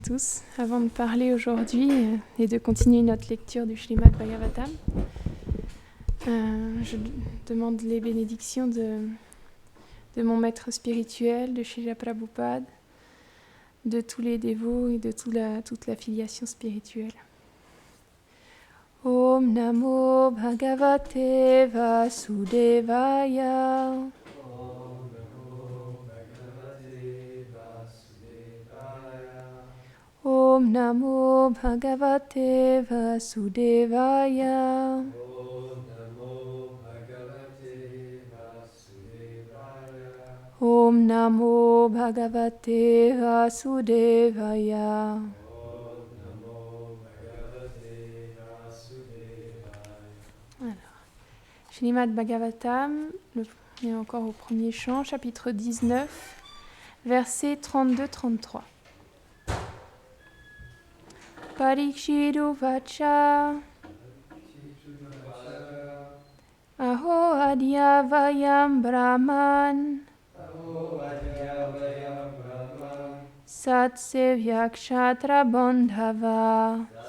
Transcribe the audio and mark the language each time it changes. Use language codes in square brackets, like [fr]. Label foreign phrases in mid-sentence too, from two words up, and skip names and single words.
[fr] Tous, avant de parler aujourd'hui et de continuer notre lecture du Srimad Bhagavatam, je demande les bénédictions de mon maître spirituel, de Srila Prabhupada, de tous les dévots et de toute la filiation spirituelle. [sa] ॐ नमो भगवते वासुदेवाय. ॐ नमो भगवते वासुदेवाय. ॐ नमो भगवते वासुदेवाय. [fr] Alors, Srimad Bhagavatam, on est encore au premier chant, chapitre 19, versets 32-33. [sa] परीक्षित् उवाच अहो अद्य वयं ब्रह्मन् सत् सेव्याः क्षत्र बन्धवः